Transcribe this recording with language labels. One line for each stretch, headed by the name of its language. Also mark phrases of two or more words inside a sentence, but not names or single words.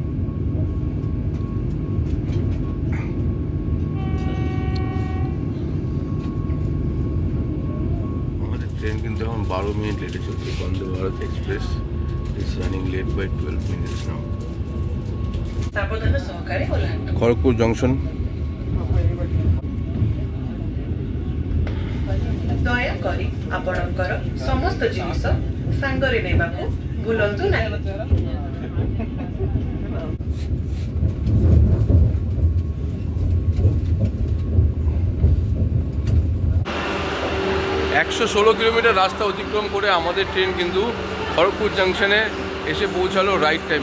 Bangla: আমাদের ট্রেন কিন্তু এখন 12 মিনিট লেটে চলছে।
English: Vande Bharat Express is running late by 12 minutes now.
Bangla: খড়গপুর জংশন।
Odia: ଦୟାକରି ଆପଣଙ୍କର ସମସ୍ତ ଜିନିଷ ସାଙ୍ଗରେ ନେବାକୁ ଭୁଲନ୍ତୁ ନାହିଁ।
Bangla: 116 কিলোমিটার রাস্তা অতিক্রম করে আমাদের ট্রেন কিন্তু খড়গপুর জাংশনে এসে পৌঁছালো
English: right time.